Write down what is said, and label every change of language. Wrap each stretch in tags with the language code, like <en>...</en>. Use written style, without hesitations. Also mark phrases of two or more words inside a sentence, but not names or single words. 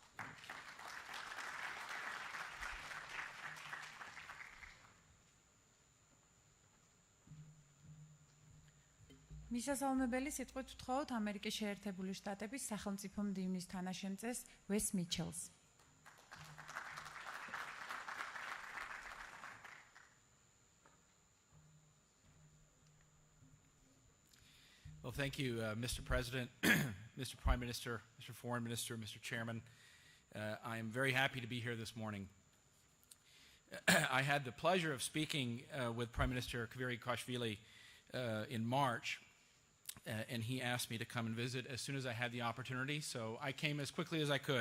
<ka>მისასალმებელი სიტყვით ვთხოვთ ამერიკის შეერთებული შტატების სახელმწიფო მდივნის თანაშემწეს ვეს მიჩელს.</ka> <en>Well, thank you, Mr. President, Mr. Prime Minister, Mr. Foreign Minister, Mr. Chairman. I am very happy to be here this morning. I had the pleasure of speaking with Prime Minister Kvirikashvili in March and he asked me to come and visit as soon as I had the opportunity, so I came as quickly as I could.</en>